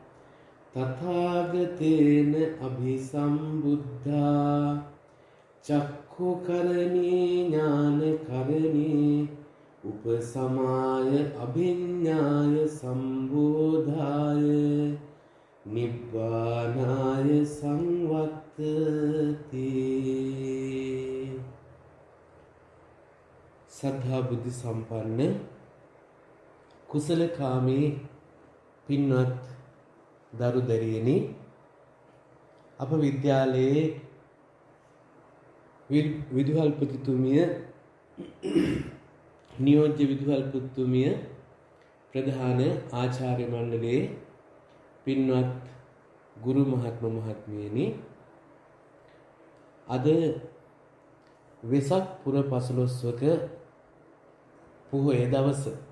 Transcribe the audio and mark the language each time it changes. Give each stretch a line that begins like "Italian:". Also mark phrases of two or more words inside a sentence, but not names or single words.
Pali: තථාගතේන අභිසම්බුද්ධා චක්ඛුකරණී ඥානකරණී උපසමාය අභිඤ්ඤාය සම්බෝධාය නිබ්බානාය සංවත්තති.
Sinhala: සද්ධා බුද්ධ සම්පන්න කුසලකාමී පින්වත් දරු දැරියනි, අප විද්‍යාලයේ විදුහල්පතිතුමිය, නියෝජ්‍ය විදුහල්පතිතුමිය, ප්‍රධාන ආචාර්ය මණ්ඩලයේ පින්වත් ගුරු මහත්ම මහත්මියනි, අද වෙසක් පුර පසළොස්වක පොහොය දවස.